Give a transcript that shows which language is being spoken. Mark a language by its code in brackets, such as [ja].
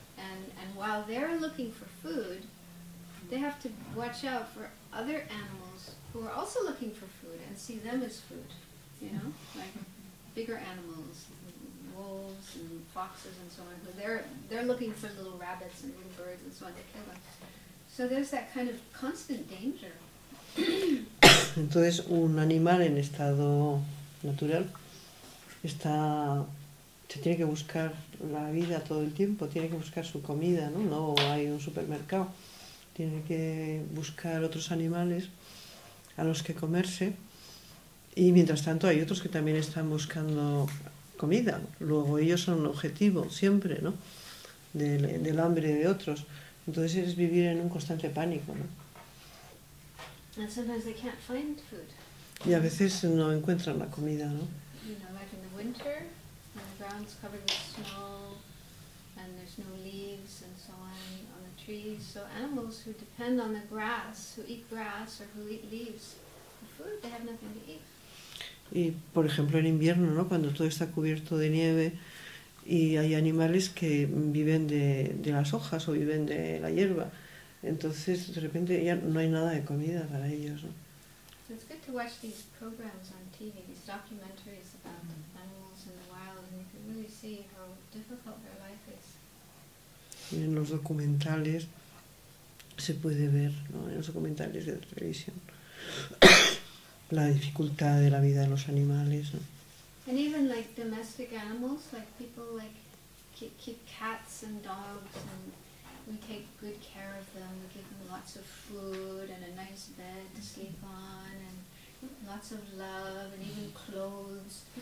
[en] And while they're looking for food, they have to watch out for other animals who are also looking for food and see them as food, you know, like bigger animals, wolves and foxes and so on, who they're looking for little rabbits and little birds and so on to kill them. So there's that kind of constant danger. [es] Entonces un animal en estado natural se tiene que buscar la vida todo el tiempo, tiene que buscar su comida, ¿no? No hay un supermercado, tiene que buscar otros animales a los que comerse, y mientras tanto hay otros que también están buscando comida. Luego ellos son un objetivo siempre, ¿no? del hambre de otros. Entonces es vivir en un constante pánico, ¿no? [en] And sometimes they can't find food. [es] Y a veces no encuentran la comida, ¿no? [en] You know, like in the winter, when the ground's covered with snow and there's no leaves and so on the trees. So animals who depend on the grass, who eat grass or who eat leaves for food, they have nothing to eat. [es] Y por ejemplo en invierno, ¿no? Cuando todo está cubierto de nieve y hay animales que viven de las hojas o viven de la hierba, entonces de repente ya no hay nada de comida para ellos, ¿no? [en] So it's good to watch these programs on TV, these documentaries about animals in the wild, and you can really see how difficult their life is. [es] Y en los documentales se puede ver, ¿no? En los documentales de televisión, la dificultad de la vida de los animales, ¿no? [en] And even like domestic animals, like people like keep cats and dogs, and we take good care of them. We give them lots of food and a nice bed to sleep on, and lots of love, and even clothes.